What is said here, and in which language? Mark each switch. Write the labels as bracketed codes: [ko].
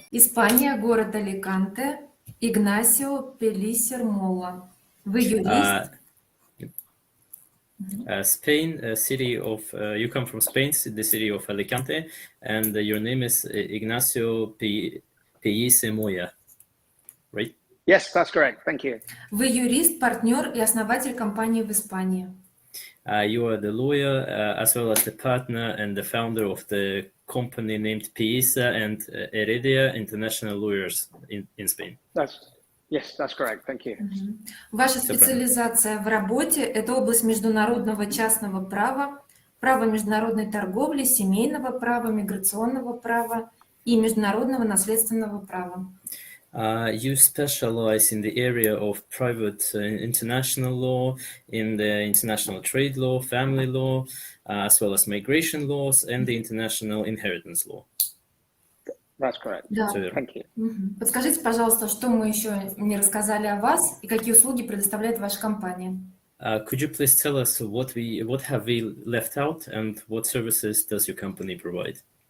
[ru] Испания, город Аликанте, Ignacio, Pellicer, Molla. Вы юрист? [en] Spain, city of, you come from Spain, the city of Alicante, and your name is Ignacio Pellicer Molla, right? Yes, that's correct. Thank you. [ru] Вы юрист, партнер и основатель компании в Испании. [en] You are the lawyer, as well as the partner and the founder of the company named Pellicer and HEREDIA International Lawyers in Spain. Yes, that's correct. Thank you. [ru] Ваша специализация в работе – это область международного частного права, права международной торговли, семейного права, миграционного права и международного наследственного права. [en] You specialize in the area of private international law, in the international trade law, family law, as well as migration laws and the international inheritance law. That's correct. [ru] Да. [en] Thank you. [ru] Подскажите, пожалуйста, что мы еще не рассказали о вас и какие услуги предоставляет ваша компания? [en] Could you please tell us what have we left out and what services does your company provide?